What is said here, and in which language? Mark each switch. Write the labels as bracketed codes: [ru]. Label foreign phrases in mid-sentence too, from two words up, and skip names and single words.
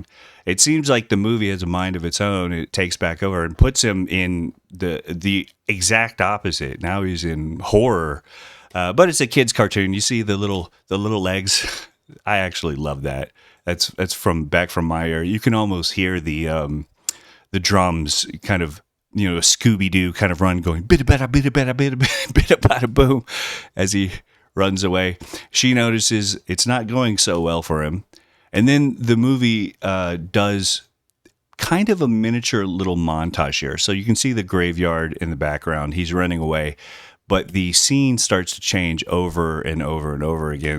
[en] It seems like the movie has a mind of its own. It takes back over and puts him in the exact opposite. Now he's in horror. But it's a kid's cartoon. You see the little legs. I actually love that. That's from back from my era. You can almost hear the drums kind of, a Scooby-Doo kind of run going bida bada bida bada bida bida bada boom as he runs away. She notices it's not going so well for him. And then the movie does kind of a miniature little montage here. So you can see the graveyard in the background. He's running away. But the scene starts to change over and over and over again.